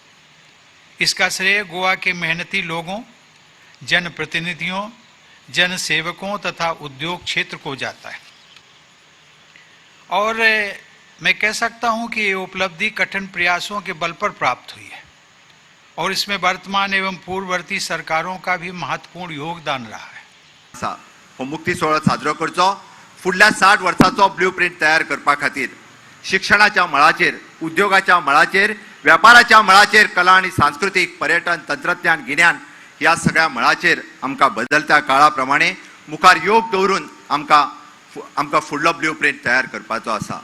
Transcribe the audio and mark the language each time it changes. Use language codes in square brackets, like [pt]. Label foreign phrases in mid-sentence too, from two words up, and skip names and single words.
[hi] इसका श्रेय गोवा के मेहनती लोगों, जनप्रतिनिधियों, जन सेवकों तथा उद्योग क्षेत्र को जाता है। और मैं कह सकता हूं कि ये उपलब्धि कठिन प्रयासों के बल पर प्राप्त हुई है और इसमें वर्तमान एवं पूर्ववर्ती सरकारों का भी महत्वपूर्ण योगदान रहा है। [kok] हो मुक्ती सोहळो साजरो करचो फुडल्या 60 वर्सांचो ब्लूप्रिंट तयार करपा खातीर शिक्षणाच्या मळाचेर, उद्योगाच्या मळाचेर, व्यापाराच्या मळाचेर, कला आणि सांस्कृतिक, पर्यटन, तंत्रज्ञान, गिन्यान ह्या सगळ्या मळाचेर आमकां बदलत्या काळा प्रमाणे मुखार योग दवरून आमकां फुडलो ब्लूप्रिंट तयार करपाचो आसा।